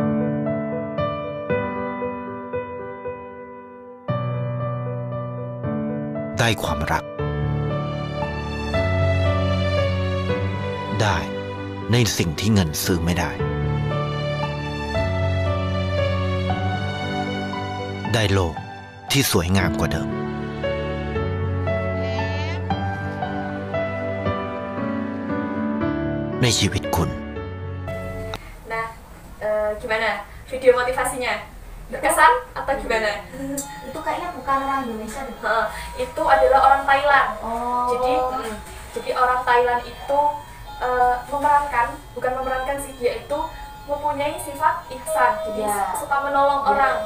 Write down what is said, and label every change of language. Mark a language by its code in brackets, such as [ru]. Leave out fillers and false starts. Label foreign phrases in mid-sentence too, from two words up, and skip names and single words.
[th] ได้ความรักได้ในสิ่งที่เงินซื้อไม่ได้ได้โลกที่สวยงามกว่าเดิมในชีวิตคุณ [id] Nah, gimana video motivasinya? Berkesan atau gimana? Itu kayaknya bukan orang Indonesia deh. Itu adalah orang Thailand. Oh. Jadi orang Thailand itu bukan memerankan sih, dia itu mempunyai sifat ihsan, jadi suka menolong orang.